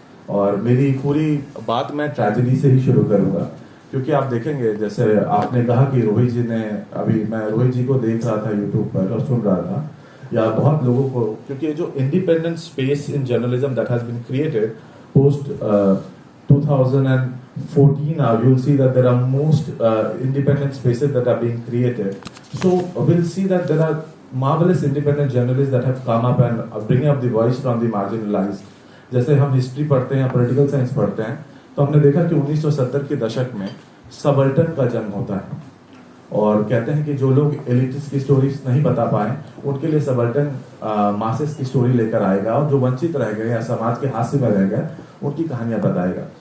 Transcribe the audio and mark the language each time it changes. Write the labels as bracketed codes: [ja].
[hi] और मेरी पूरी बात मैं ट्रेजेडी से ही शुरू करूँगा, क्योंकि आप देखेंगे जैसे आपने कहा कि रोहित जी ने, अभी मैं रोहित जी को देख रहा था यूट्यूब पर और सुन रहा था, या बहुत लोगों को, क्योंकि जो [en] Independent space in journalism that has been created post 2014, now you'll see that there are most independent spaces that are being created. So we'll see that there are marvelous independent journalists that have come up and bringing up the voice from the marginalized. [hi] जैसे हम history पढ़ते हैं, political science पढ़ते हैं, तो हमने देखा कि 1970 के दशक में सबल्टन का जन्म होता है, और कहते हैं कि जो लोग एलिटिस्ट की स्टोरीज नहीं बता पाए, उनके लिए सबल्टन मासेस की स्टोरी लेकर आएगा, और जो वंचित रह गए या समाज के हाशिए में रह गए, उनकी कहानियां बताएगा.